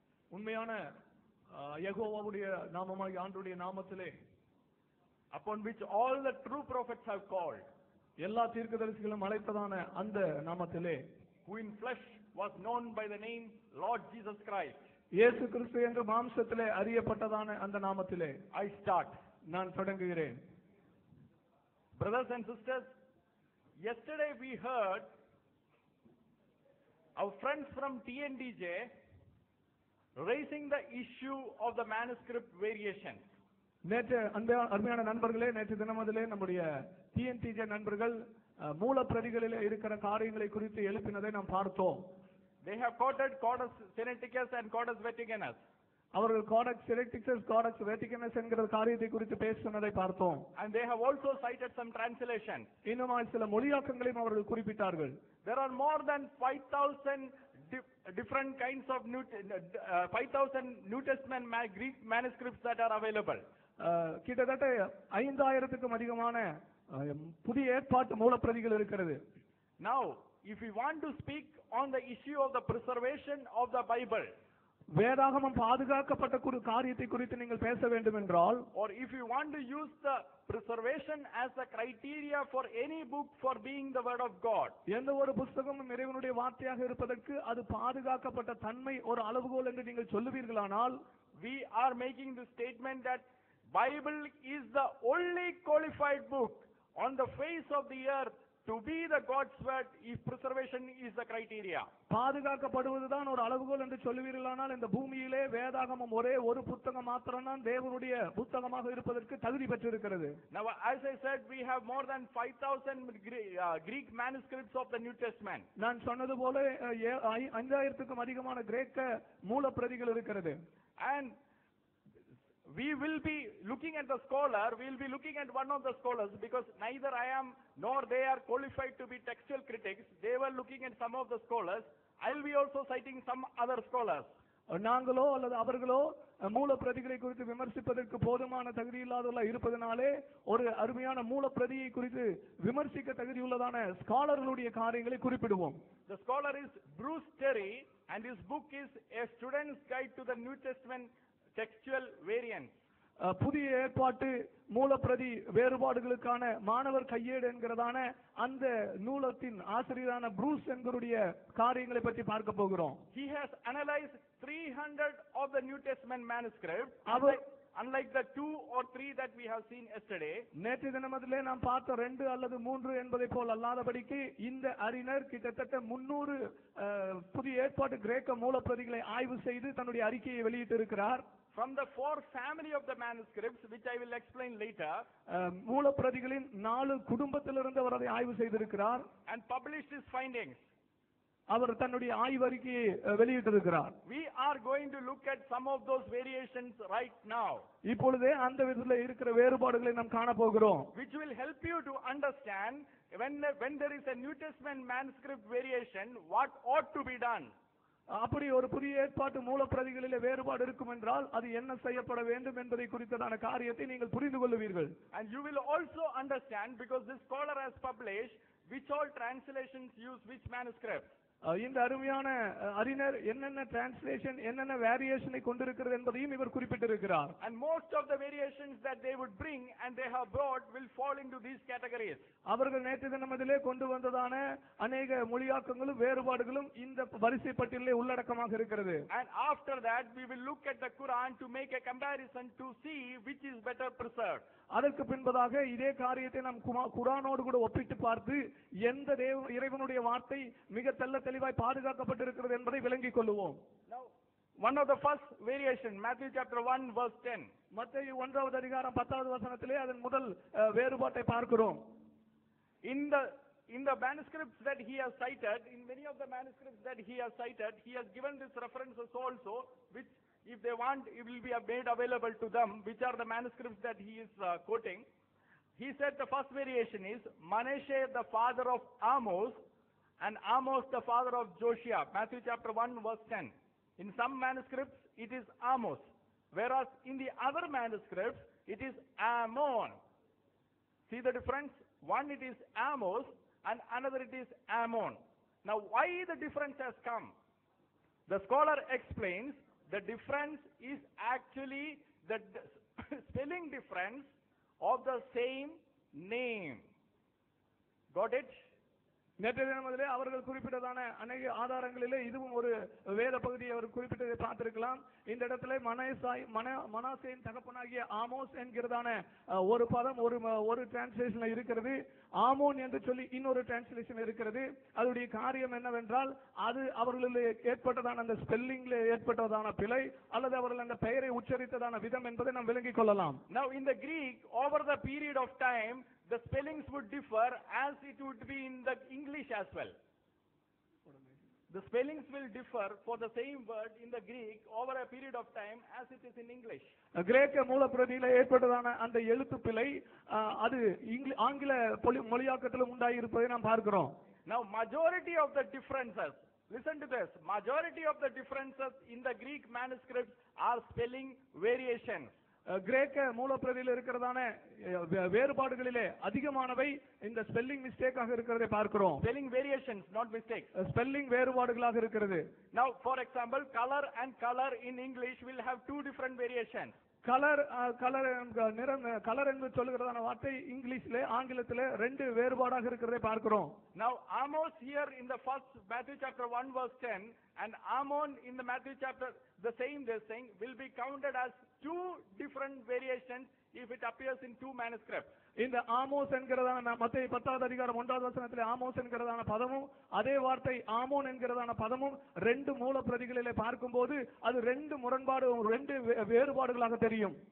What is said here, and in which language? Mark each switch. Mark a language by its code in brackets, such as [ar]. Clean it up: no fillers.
[ta] உண்மையான யெகோவாவுடைய நாமமாகிய ஆண்டவருடைய நாமத்திலே, [en] upon which all the true prophets have called, [ta] எல்லா தீர்க்கதரிசிகளும் அழைத்ததான அந்த நாமத்திலே, [en] who in flesh was known by the name Lord Jesus Christ, [ta] இயேசு கிறிஸ்து என்று மாம்சத்திலே அறியப்பட்டதான அந்த நாமத்திலே [en] I start. [ta] நான் தொடங்குகிறேன். [en] Brothers and sisters, yesterday we heard our friends from TNDJ raising the issue of the manuscript variations. [ta] நேற்று அருமையான நண்பர்களே, நேற்று தினமதிலே நம்முடைய TNTJ நண்பர்கள் மூல பிரதிகளிலே இருக்கிற காரியங்களை குறித்து எழுப்பினதை நாம் பார்த்தோம். [en] They have quoted Codex Sinaiticus and Codex Vaticanus. [ta] அவர்கள் Codex Sinaiticus, Codex Vaticanus என்கிற காரியத்தை குறித்து பேசினதை பார்த்தோம். [en] And they have also cited some translations. [ta] இன்னும் சில மொழியாக்கங்களையும் அவர்கள் குறிப்பிட்டார்கள். [en] There are more than 5,000 different kinds of 5,000 New Testament Greek manuscripts that are available. [ta] கிட்டத்தட்ட 5,000க்கும் அதிகமான புதிய ஏற்பாட்டு மூலப்பிரதிகள் இருக்கிறது. [en] Now, if we want to speak on the issue of the preservation of the Bible, [ta] வேதாகமம் பாதுகாக்கப்பட்ட ஒரு காரியத்தை குறித்து நீங்கள் பேச வேண்டும் என்றால், [en] or if you want to use the preservation as a criteria for any book for being the word of God, [ta] எந்த ஒரு புத்தகமும் இறைவனுடைய வார்த்தையாக இருப்பதற்கு அது பாதுகாக்கப்பட்ட தன்மை ஒரு அளவுகோல் என்று நீங்கள் சொல்லுவீர்களானால், [en] we are making the statement that Bible is the only qualified book on the face of the earth to be the God's word if preservation is the criteria. [ta] பாதுகாக்கப்படுவதுதான் ஒரு அளவுகோல் என்று சொல்லுவீர்களானால், இந்த பூமியிலே வேதாகமம் ஒரே ஒரு புத்தகம் மாத்திரம்தான் தேவனுடைய புத்தகமாக இருப்பதற்கு தகுதி பெற்றிருக்கிறது. [en] Now, as I said, we have more than 5,000 Greek manuscripts of the New Testament. [ta] நான் சொன்னது போல 5,000க்கும் அதிகமான கிரேக்க மூலப்பிரதிகள் இருக்கிறது. [en] And we will be looking at the scholar, we will be looking at one of the scholars, because neither I am nor they are qualified to be textual critics. They were looking at some of the scholars. I will be also citing some other scholars. [ta] நாங்களோ அல்லது அவர்களோ மூல பிரதிகளை குறித்து விமர்சிப்பதற்கு போதுமான தகுதி இல்லாதவர்களாக இருப்பதனாலே ஒரு அருமையான மூல பிரதியை குறித்து விமர்சிக்க தகுதியுள்ளதான ஸ்காலர்களுடைய காரியங்களை குறிப்பிடுவோம். [en] The scholar is Bruce Terry and his book is A Student's Guide to the New Testament Textual Variants. [ta] புதிய ஏற்பாட்டு மூலப்பிரதி வேறுபாடுகளுக்கான மாணவர் கையேடு என்கிறதான அந்த நூலத்தின் ஆசிரியரான ப்ரூஸ் என்கிற காரியங்களை பற்றி பார்க்க போகிறோம். [en] He has analyzed 300 of the New Testament manuscripts, unlike the 2 or 3 that we have seen yesterday. [ta] நேற்று தினமதிலே நாம் பார்த்த 2 அல்லது 3 என்பதை போல் அல்லாதபடிக்கு இந்த அறிஞர் கிட்டத்தட்ட 300 புதிய ஏற்பாட்டு கிரேக்க மூலப்பிரதிகளை ஆய்வு செய்து தன்னுடைய அறிக்கையை வெளியிட்டு இருக்கிறார். [en] From the 4 family of the manuscripts, which I will explain later, [ta] மூலப்பிரதிகளின் 4 குடும்பத்திலிருந்து அவர் அதை ஆய்வு செய்திருக்கிறார். [en] And published his findings. [ta] அவர் தன்னுடைய ஆய்வறிக்கையை வெளியிட்டிருக்கிறார். [en] We are going to look at some of those variations right now. [ta] இப்பொழுதே அந்த விதத்தில் இருக்கிற வேறுபாடுகளை நாம் காண போகிறோம். [en] Which will help you to understand when there is a New Testament manuscript variation, what ought to be done. [ta] அப்படி ஒரு புதிய ஏற்பாட்டு மூலப்பிரதிகளிலே வேறுபாடு இருக்கும் என்றால் அது என்ன செய்யப்பட வேண்டும் என்பதை குறித்ததான காரியத்தை நீங்கள் புரிந்து கொள்வீர்கள். [en] And you will also understand, because this scholar has published, which all translations use which manuscripts. [ta] இந்த அருமையான அறிஞர் என்னென்ன டிரான்ஸ்லேஷன் என்னென்ன வேரியேஷனை கொண்டிருக்கிறது என்பதையும் இவர் குறிப்பிட்டிருக்கிறார். [en] And most of the variations that they would bring and they have brought will fall into these categories. [ta] அவர்கள் நேற்று தினமதிலே கொண்டு வந்ததான अनेक மொழியாக்கங்களும் வேறுபாடுகளும் இந்த வரிசை பட்டியலிலே உள்ளடக்கமாக இருக்கிறது. [en] And after that we will look at the Quran to make a comparison to see which is better preserved. [ta] அதற்கு பின்பதாக இதே காரியத்தை நாம் குர்ஆனோடு கூட ஒப்பிட்டு பார்த்து எந்த இறைவனுடைய வார்த்தை மிக தெளிவாய் பாதுகாக்கப்பட்டிருக்கிறது என்பதை விளங்கிக் கொள்வோம். [en] Now, one of the first variation, Matthew chapter 1 verse 10. [ta] மத்தேயு 1வது அதிகாரம் 10வது வசனத்திலே அதன் முதல் வேறுபாட்டை பார்க்கிறோம். [en] In the manuscripts that he has cited, in many of the manuscripts that he has cited, he has given these references also, which if they want, it will be made available to them, which are the manuscripts that he is quoting. He said the first variation is Manasseh the father of Amos and Amos the father of Josiah. Matthew chapter 1 verse 10. In some manuscripts it is Amos. Whereas in the other manuscripts, it is Ammon. See the difference? One it is Amos and another it is Ammon. Now why the difference has come? The scholar explains the difference is actually the spelling difference of the same name. Got it? [ta] நேற்றைய தினத்திலே அவர்கள் குறிப்பிட்டதான அநேக ஆதாரங்களிலே இதுவும் ஒரு வேத பகுதியை அவர் குறிப்பிட்டதை பார்த்திருக்கலாம். இந்த இடத்துல மனாசேயின் தகப்பனாகிய ஆமோஸ் என்கிறதான ஒரு பதம் ஒரு டிரான்ஸ்லேஷன்ல இருக்கிறது. ஆமோன் என்று சொல்லி இன்னொரு டிரான்ஸ்லேஷன் இருக்கிறது. அதனுடைய காரியம் என்னவென்றால் அது அவர்களுடைய ஏற்பட்டதான அந்த ஸ்பெல்லிங்ல ஏற்பட்டதான பிழை அல்லது அவர்கள் அந்த பெயரை உச்சரித்ததான விதம் என்பதை நாம் விளங்கிக் கொள்ளலாம். [en] Now in the Greek, over the period of time, the spellings would differ as it would be in the English as well. The spellings will differ for the same word in the Greek over a period of time as it is in English. [ta] கிரேக்க மூலப்பிரதியில ஏற்பட்டதான அந்த எழுத்து பிழை அது ஆங்கில மொழியாக்கத்திலும் உண்டாயிருப்பதை நாம் பார்க்கிறோம். [en] Now majority of the differences, listen to this, majority of the differences in the Greek manuscripts are spelling variations. [ta] கிரேக்க மூலப்பிரதியில் இருக்கிறதான வேறுபாடுகளிலே அதிகமானவை இந்த ஸ்பெல்லிங் மிஸ்டேக்காக இருக்கிறதை பார்க்கிறோம். [en] Spelling variations, not mistakes. [ta] Spelling வேறுபாடுகளாக இருக்கிறது. [en] Now for example, color and color in English will have two different variations. [ta] Colour நிறம் colour என்று சொல்லுகிறதான வார்த்தை இங்கிலீஷ்ல ஆங்கிலத்திலே ரெண்டு வேறுபாடாக இருக்கிறதை பார்க்கிறோம். [en] Now Amos here in the first Matthew chapter 1 verse 10 and Ammon in the Matthew chapter the same this thing will be counted as two different variations if it appears in two manuscripts. [ta] இந்த Amos என்கிறதான மத்தேயு 10வது அதிகாரம் 1வது வசனத்திலே Amos என்கிறதான பதமும் அதே வார்த்தை ஆமோன் என்கிறதான பதமும் ரெண்டு மூல பிரதிகளிலே பார்க்கும்போது அது ரெண்டு முரண்பாடு ரெண்டு வேறுபாடுகளாக தெரியும்.